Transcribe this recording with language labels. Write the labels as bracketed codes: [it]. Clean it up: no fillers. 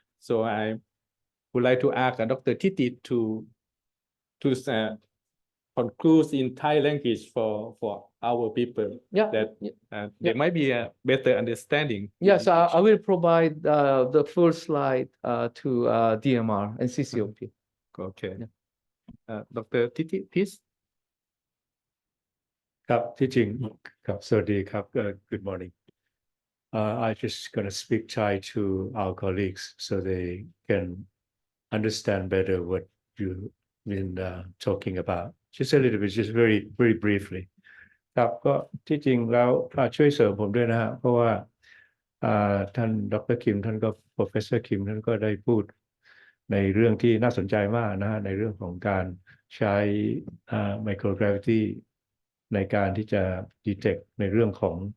[en] So I would like to ask Dr. Titi to conclude in Thai language for our people Yeah. that Yeah. there might be a better understanding. Yes, I will provide the full slide to DMR and CCOP. Okay. Yeah. Dr. Titi, please. [th] ครับที่จริงครับสวัสดีครับ [en] good morning. I just gonna speak Thai to our colleagues so they can understand better what you've been talking about. Just a little bit, just very briefly. [th] ครับก็ที่จริงแล้วช่วยเสริมผมด้วยนะฮะเพราะว่าท่านดร. คิมท่านก็ Professor คิมท่านก็ได้พูดในเรื่องที่น่าสนใจมากนะฮะในเรื่องของการใช้microgravity ในการที่จะ detect ในเรื่องของ